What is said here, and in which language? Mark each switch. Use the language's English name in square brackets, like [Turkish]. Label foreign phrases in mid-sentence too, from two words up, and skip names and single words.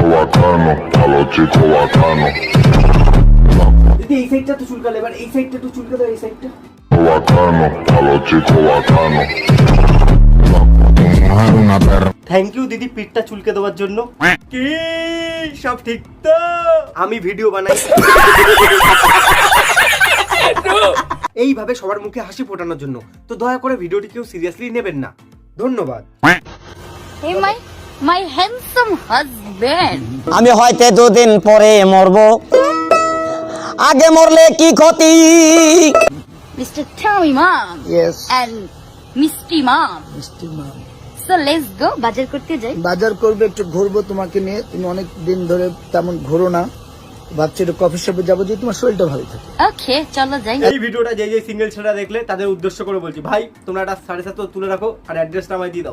[Spanish] bacano, palo chico bacano. [Bangla] দিদি এই সাইডটা তো চুলকালে, এবার এই সাইডটা একটু চুলকা দাও, এই সাইডটা [Spanish] Bacano, palo chico bacano. Una perra. [English] thank you [Bangla] দিদি পিঠটা চুলকে দেওয়ার জন্য। কি সব ঠিক তো? আমি ভিডিও বানাই এইভাবে সবার মুখে হাসি ফোটানোর জন্য, তো দয়া করে ভিডিওটি কেউ সিরিয়াসলি নেবেন না। ধন্যবাদ। [English] Hey, my handsome husband. [Bangla] আমি হয়তো দুদিন পরে মরব, আগে মরলে কি ক্ষতি? [English] Mr. Tommy Mom. Yes. And Misty Mom. [Bangla] মিষ্টি মা, [English] So let's go. [Bangla] বাজার করতে যাই। বাজার করবে, একটু ঘুরবো তোমাকে নিয়ে। তুমি অনেক দিন ধরে তেমন ঘোরো না, ভাবছি একটু কফি শপে যাবো, যে তোমার শরীরটা ভালো থাকে। Okay, চলো যাই। এই ভিডিওটা যে সিঙ্গেল ছেলেরা দেখলে তাদের উদ্দেশ্য করে বলছি, ভাই তোমরা একটা 7.5 তুলে রাখো আর অ্যাড্রেসটা আমায় দিয়ে দাও।